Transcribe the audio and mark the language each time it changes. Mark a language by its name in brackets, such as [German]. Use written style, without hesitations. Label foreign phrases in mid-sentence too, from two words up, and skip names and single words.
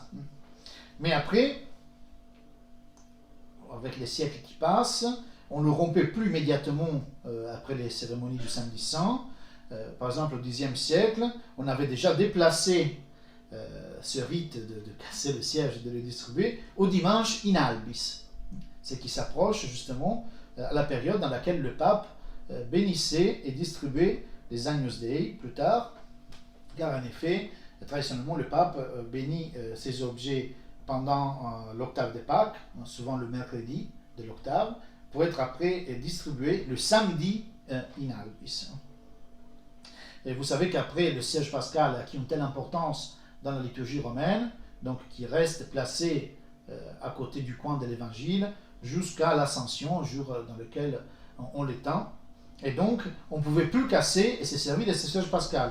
[French] Mais après, avec les siècles qui passent, on ne le rompait plus immédiatement après les cérémonies du samedi saint. Par exemple, au Xe siècle, on avait déjà déplacé ce rite de casser le siège et de le distribuer au dimanche [Latin] in albis, [French] ce qui s'approche justement à la période dans laquelle le pape bénissait et distribuait les Agnus Dei plus tard, car en effet, traditionnellement, le pape bénit ces objets pendant l'octave de Pâques, souvent le mercredi de l'octave, pour être après distribué le samedi [Latin] in albis. [French] Et vous savez qu'après le siège pascal a acquis une telle importance dans la liturgie romaine, donc qui reste placé à côté du coin de l'évangile jusqu'à l'ascension, jour dans lequel on l'étend. Et donc, on ne pouvait plus casser et se servir de ce siège pascal.